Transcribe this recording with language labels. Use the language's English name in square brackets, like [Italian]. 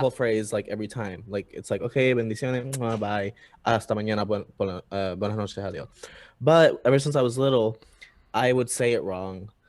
[English] whole phrase like every time. Like it's like, okay, [Spanish] bendiciones, [English] bye. [Spanish] Hasta mañana, buenas noches, adios. [English] But ever since I was little, I would say it wrong.